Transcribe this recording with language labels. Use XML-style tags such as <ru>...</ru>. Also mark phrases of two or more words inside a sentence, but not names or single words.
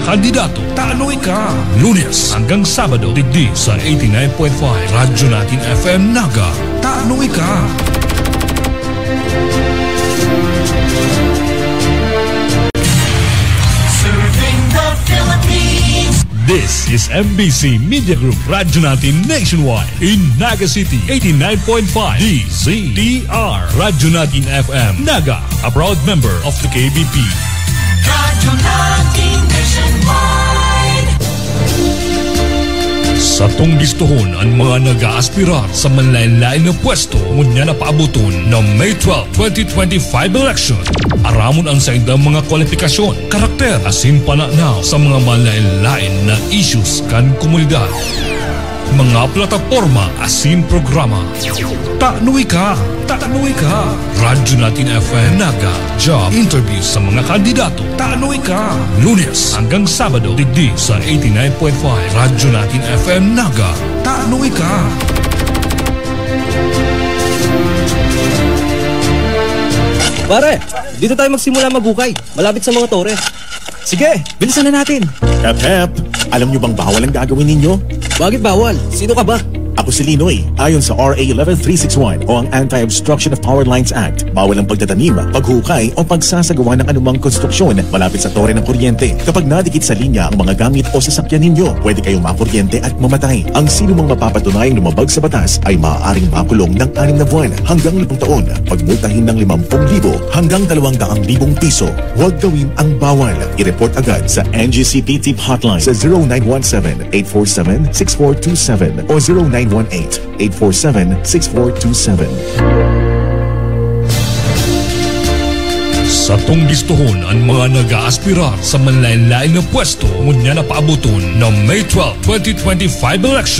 <bik>kandidato. Tanoy ka! Lunes hanggang Sabado, digdi sa 89.5 Radyo Natin FM Naga. Tanoy ka!</bik> <en>This is MBC Media Group Radyo Natin Nationwide in Naga City 89.5 DZDR Radyo Natin FM Naga, a proud member of the KBP. Radyo Natin Nationwide.</en> <bik>Sa tunggistuhon ang mga nag-aaspirar sa manlain-lain na pwesto ngunya na paabuton ng May 12, 2025 election. Aramon ang sa indang mga kwalifikasyon, karakter asin pananaw sa mga manlain-lain na issues kan komunidad. Mga plataforma asin programa. Tanoy ka! Tanoy ka! Radyo Natin FM Naga.</bik> <en>Job interview</en> <bik>sa mga kandidato. Tanoy ka! Lunes hanggang Sabado, digdi sa 89.5 Radyo Natin FM Naga. Tanoy ka!</bik> <tl>Pare, dito tayo magsimula mabukay. Malapit sa mga tore. Sige, bilisan na natin. Hep, alam nyo bang bawal ang gagawin ninyo? Bakit bawal? Sino ka ba? Ako si Linoy. Ayon sa RA 11361 o ang Anti-Obstruction of Power Lines Act, bawal ang pagtatanim, paghukay o pagsasagawa ng anumang konstruksyon malapit sa tore ng kuryente. Kapag nadikit sa linya ang mga gamit o sasakyan ninyo, pwede kayong makuryente at mamatay. Ang sino mang mapapatunayang lumabag sa batas ay maaaring makulong ng 6 na buwan hanggang 5 taon, pagmultahin ng 50,000 hanggang 200,000 piso. Huwag gawin ang bawal. I-report agad sa NGCP Tip Hotline sa 0917-847-6427 o 0918-847-6427.</tl> <bik>Sa tunggistuhon ang mga nag-aaspirar sa manlain-lain na pwesto ngunya na paabuton ng May 12, 2025 election.</bik>